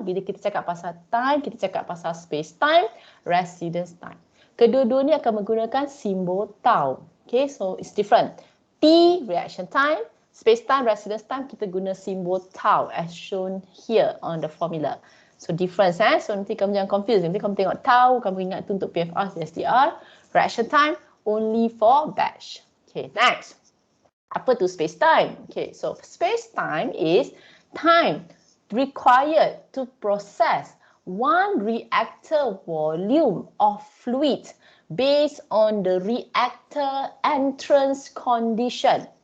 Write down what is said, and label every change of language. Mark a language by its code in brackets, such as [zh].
[ms] Bila kita cakap pasal time, kita cakap pasal space time, residence time. Kedua-dua ni akan menggunakan simbol tau. [en] Okay, so it's different. T, reaction time, space time, residence time, [ms] kita guna simbol tau [en] as shown here on the formula. [ms] So difference So nanti kamu jangan confuse. Nanti kamu tengok tau, kamu ingat tu untuk PFR, CSTR. [en] Reaction time only for batch. Okay, next. [ms] Apa tu space time? [en] Okay, so space time is time required to process one reactor volume of fluid based on the reactor entrance condition.